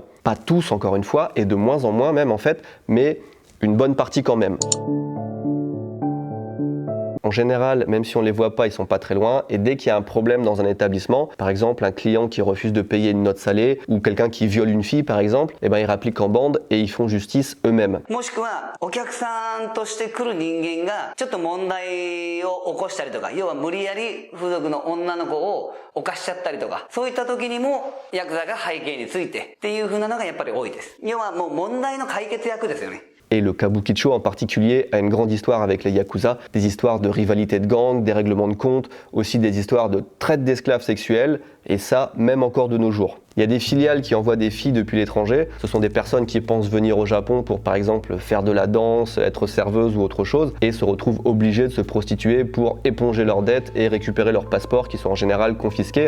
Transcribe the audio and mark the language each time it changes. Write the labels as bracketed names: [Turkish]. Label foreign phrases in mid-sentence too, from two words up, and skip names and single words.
[French] Pas tous, encore une fois, et de moins en moins même en fait, mais une bonne partie quand même. En général, même si on les voit pas, ils sont pas très loin, et dès qu'il y a un problème dans un établissement, par exemple un client qui refuse de payer une note salée, ou quelqu'un qui viole une fille par exemple, ils rappliquent en bande et ils font justice eux-mêmes. [Japanese] もしくはお客さんとして来る人間がちょっと問題を起こしたりとか、要は無理やり風俗の女の子を犯しちゃったりとか、そういった時にもヤクザが背景についてっていう風なのがやっぱり多いです。要はもう問題の解決役ですよね。 [French] Et le Kabukicho en particulier a une grande histoire avec les Yakuza, des histoires de rivalité de gang, des règlements de compte, aussi des histoires de traite d'esclaves sexuels, et ça même encore de nos jours. Il y a des filiales qui envoient des filles depuis l'étranger, ce sont des personnes qui pensent venir au Japon pour par exemple faire de la danse, être serveuse ou autre chose, et se retrouvent obligées de se prostituer pour éponger leurs dettes et récupérer leurs passeports qui sont en général confisqués.